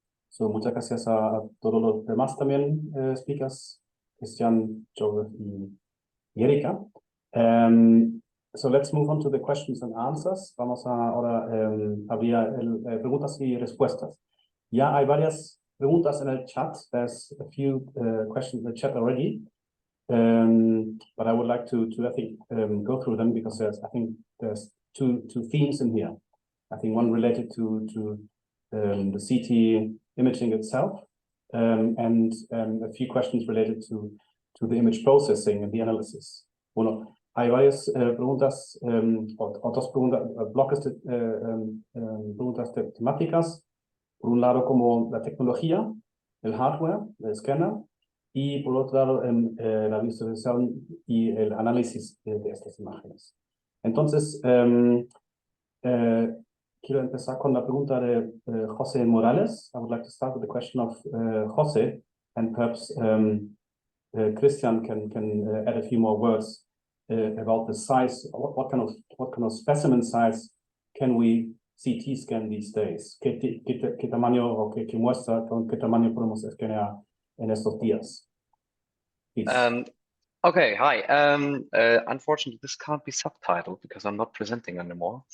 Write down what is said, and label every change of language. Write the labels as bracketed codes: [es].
[es] So muchas gracias a todos los demás también speakers, Christian, Joseph, y Erika. [en] So let's move on to the questions and answers. [es] Vamos ahora abrir preguntas y respuestas. Ya hay varias preguntas en el chat. [en] There's a few questions in the chat already. But I would like to I think, go through them because I think there's two themes in here. I think one related to the CT imaging itself, and a few questions related to the image processing and the analysis. [es] Bueno, hay varias preguntas, otras bloques de preguntas temáticas. Por un lado, como la tecnología, el hardware, el escáner, y por otro lado, la visualización y el análisis de estas imágenes. Entonces, quiero empezar con la pregunta de José Morales. [en] I would like to start with the question of José, and perhaps Christian can add a few more words about the size. What kind of specimen size can we CT scan these days? [es] ¿Qué tamaño o qué muestra, con qué tamaño podemos escanear en estos días? [en] Okay, hi. Unfortunately, this can't be subtitled because I'm not presenting anymore.